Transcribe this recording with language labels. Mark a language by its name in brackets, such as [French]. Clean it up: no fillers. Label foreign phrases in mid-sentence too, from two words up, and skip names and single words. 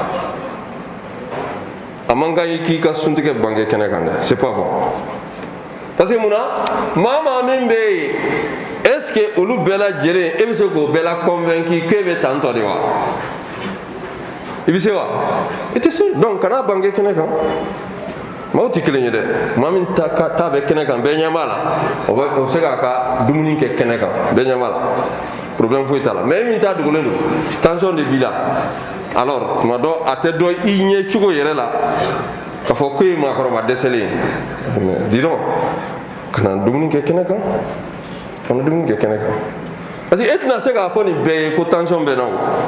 [Bambara] a man kan k'i ka suntigɛ bange kɛnɛ kan dɛ [French] c'est pas bon parce que [Bambara] munna maa min bɛ yen [French] est ce que [Bambara] olu bɛɛ lajɛlen e bɛ se k'o bɛɛ la convaincu k'e bɛ tantɔ de wa i bɛ se wa i tɛ se donc kana bange kɛnɛ kan maaw tɛ kelen ye dɛ maa min ta bɛ kɛnɛ kan bɛɛ ɲɛ b'a la o bɛ se k'a ka dumuni kɛ kɛnɛ kan bɛɛ ɲɛ b'a la problème foyi t'a la mais e min t'a dogolen don tension de b'i la alors tuma dɔ a tɛ dɔn i ɲɛ cogo yɛrɛ la k'a fɔ ko ye maakɔrɔba dɛsɛlen ye [French] dis donc [Bambara] kana dumuni kɛ kɛnɛ kan kana dumuni kɛ kɛnɛ kan [French] parce que [Bambara] e tɛna se k'a fɔ nin bɛɛ ye ko tension bɛ n na o